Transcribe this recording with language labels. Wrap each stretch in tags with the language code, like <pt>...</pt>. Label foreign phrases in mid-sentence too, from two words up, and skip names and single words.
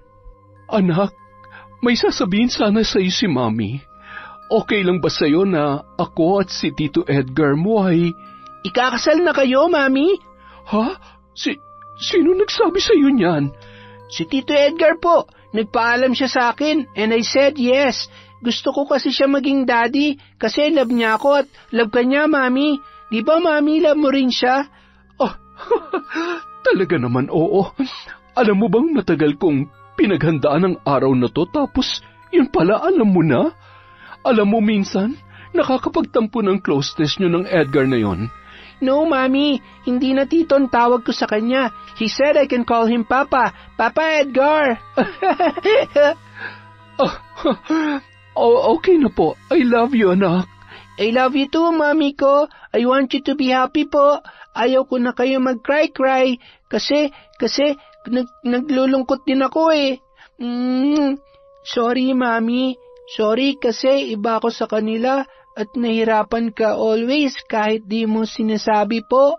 <tl>Anak, may sasabihin sana sa iyo si Mami. Okay lang ba sa'yo na ako at si Tito Edgar mo ay... Ikakasal na kayo, Mami? Ha? Sino nagsabi sa iyo niyan? Si Tito Edgar po. Nagpaalam siya sa akin</tl> <en>and I said yes.</en> <tl>Gusto ko kasi siya maging daddy kasi love niya ako at love ka niya, Mami. Di ba, Mami, love mo rin siya? Oh, talaga naman oo. Alam mo bang matagal kong pinaghandaan ang araw na to tapos yun pala alam mo na? Alam mo minsan, nakakapagtampo ng closeness nyo ng Edgar na yon. No, Mami. Hindi na Tito ang tawag ko sa kanya.</tl> <en>He said I can call him Papa. Papa Edgar.</en> <tl>Okay na po.</tl> <en>I love you, anak. I love you too,</en> <tl>Mami ko.</tl> <en>I want you to be happy po.</en> <tl>Ayaw ko na kayo mag-cry-cry. Kasi, naglulungkot din ako Sorry, Mami. Sorry kasi iba ako sa kanila. At nahirapan ka always kahit di mo sinasabi po.</tl>